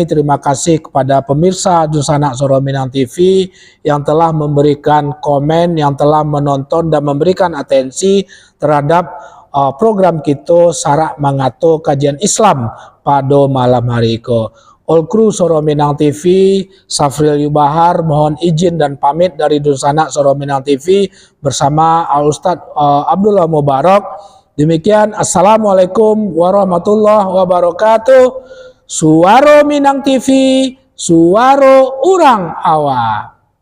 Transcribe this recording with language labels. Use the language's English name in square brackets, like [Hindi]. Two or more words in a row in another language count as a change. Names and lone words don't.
[Indonesian] Terima kasih kepada pemirsa Dunsana Suro Minang TV yang telah memberikan komen, yang telah menonton dan memberikan atensi terhadap program kita Sarak Mangato Kajian Islam pada malam hari ini. All Kru Suro Minang TV, Safril Yubahar mohon izin dan pamit dari Dunsana Suro Minang TV bersama Al Ustadz Abdullah Mubarak. Demikian, [Arabic] السلام عليكم ورحمة الله وبركاته. [Minangkabau] Suaro Minang TV, suaro urang awak.